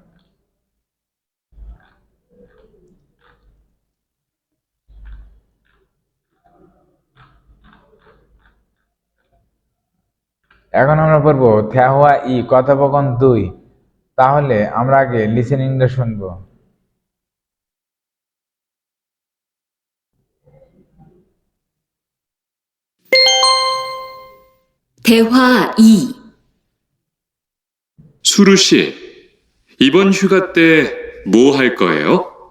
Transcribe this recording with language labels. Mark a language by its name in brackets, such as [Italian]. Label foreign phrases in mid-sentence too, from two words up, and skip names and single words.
[Bangla] এখন আমরা পড়বো থ্যাহুয়া ই কথোপকথন 2। তাহলে আমরা আগে লিসেনিংটা শুনবো। [Korean] 대화 2. 수루 씨, 이번 휴가 때 뭐 할 거예요?